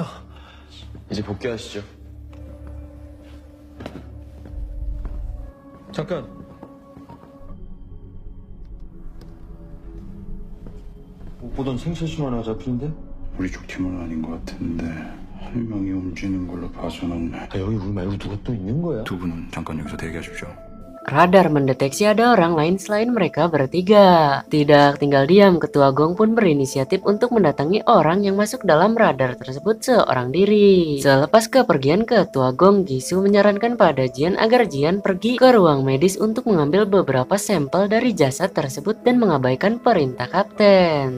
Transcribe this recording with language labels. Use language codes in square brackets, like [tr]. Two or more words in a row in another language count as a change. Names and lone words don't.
[ko] 이제 복귀하시죠. 잠깐. 못 보던 생체심 하나 잡히는데? 우리 쪽 팀은 아닌 것 같은데 한 명이 움직이는 걸로 봐서는. 여기 우리 말고 누가 또 있는 거야? 두 분은 잠깐 여기서 대기하십시오. [id] Radar mendeteksi ada orang lain selain mereka bertiga. Tidak tinggal diam, Ketua Gong pun berinisiatif untuk mendatangi orang yang masuk dalam radar tersebut seorang diri. Selepas kepergian Ketua Gong, Gisu menyarankan pada Jian agar Jian pergi ke ruang medis untuk mengambil beberapa sampel dari jasad tersebut dan mengabaikan perintah kapten.